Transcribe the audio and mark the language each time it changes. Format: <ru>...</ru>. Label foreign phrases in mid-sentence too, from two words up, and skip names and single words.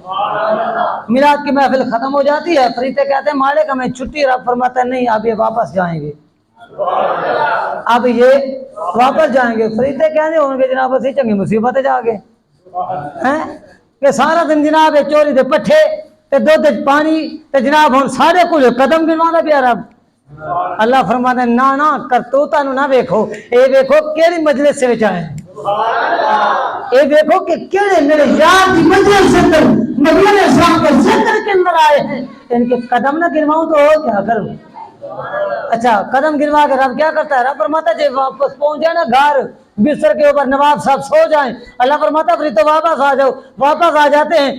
<ur>میلاد کی محفل ختم ہو جاتی ہے, فرشتے کہتے ہیں مالک ہمیں چھٹی, رب فرماتا ہے نہیں اب یہ واپس جائیں گے, اب یہ واپس جائیں گے.</ur> <pa>فرشتے کہنے ہوں گے جناب اسی چنگی مصیبت جا کے کہ سارا دن جناب چوری دے پٹھے تے دودھ پانی تے جناب ہوں سارے کو قدم گنوانا پیا. رب اللہ فرماتا ہے نا کرتوتاں نو نہ ویکھو, اے ویکھو کیڑی مجلس وچ آئے, اے ویکھو کہ کیڑے میرے یار دی مجلس سے اندر</pa> <ur>نبی علیہ السلام کے ذکر کے اندر آئے ہیں. ان کے قدم نہ گنواؤں تو کیا کروں. اچھا قدم گنوا کے رب کیا کرتا ہے, رب فرماتا ہے جب واپس پہنچ جائے نا گھر بستر کے اوپر نواب صاحب سو جائیں, اللہ فرماتا ہے فرشتے واپس آ جاؤ, واپس آ جاتے ہیں.</ur>